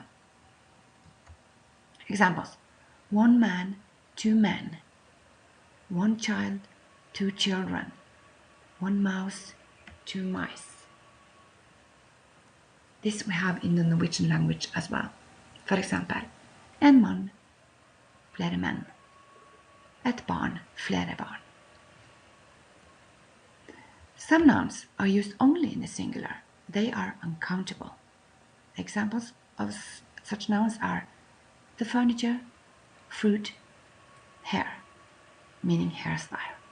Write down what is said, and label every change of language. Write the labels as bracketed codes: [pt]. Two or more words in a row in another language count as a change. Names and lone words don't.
[en] Examples, one man, two men. One child, two children. One mouse, two mice. This we have in the Norwegian language as well. For example, [no] en mann, flere menn. Et barn, flere barn. [en] Some nouns are used only in the singular. They are uncountable. Examples of such nouns are the furniture, fruit, hair, meaning hairstyle.